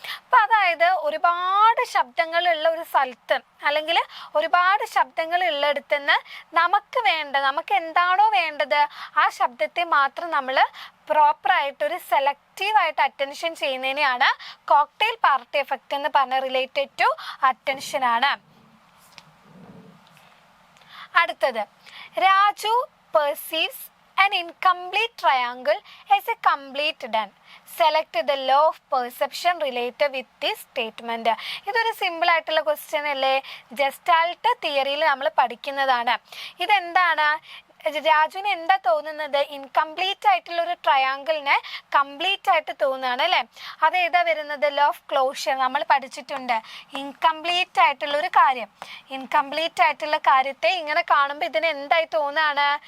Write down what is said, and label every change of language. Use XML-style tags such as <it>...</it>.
<ml>അപ്പം അതായത് ഒരുപാട് ശബ്ദങ്ങളുള്ള ഒരു സ്ഥലത്ത് അല്ലെങ്കിൽ ഒരുപാട് ശബ്ദങ്ങൾ ഉള്ളിടത്ത് നിന്ന് നമുക്ക് എന്താണോ വേണ്ടത് ആ ശബ്ദത്തെ മാത്രം നമ്മൾ പ്രോപ്പറായിട്ടൊരു സെലക്റ്റീവായിട്ട് അറ്റൻഷൻ ചെയ്യുന്നതിനെയാണ് കോക്ടെയിൽ പാർട്ടി എഫക്റ്റ് എന്ന് പറഞ്ഞ റിലേറ്റഡ് ടു അറ്റൻഷനാണ്. അടുത്തത്,</ml> <en>Raju perceives an incomplete triangle as a complete done. Select the law of perception related with this statement.</en> <ml>ഇതൊരു സിമ്പിൾ ആയിട്ടുള്ള ക്വസ്റ്റ്യൻ അല്ലേ? ജസ്റ്റാൾട്ട് തിയറിയിൽ നമ്മൾ പഠിക്കുന്നതാണ്. ഇതെന്താണ്? രാജുവിന് എന്താ തോന്നുന്നത്? ഇൻകംപ്ലീറ്റ് ആയിട്ടുള്ള ഒരു ട്രയാങ്കിളിനെ കംപ്ലീറ്റ് ആയിട്ട് തോന്നുകയാണ് അല്ലേ? അത് ഏതാ വരുന്നത്? ലോ ഓഫ് ക്ലോഷർ നമ്മൾ പഠിച്ചിട്ടുണ്ട്. ഇൻകംപ്ലീറ്റ് ആയിട്ടുള്ള ഒരു കാര്യം, ഇൻകംപ്ലീറ്റ് ആയിട്ടുള്ള കാര്യത്തെ ഇങ്ങനെ കാണുമ്പോൾ ഇതിന് എന്തായി തോന്നുകയാണ്?</ml>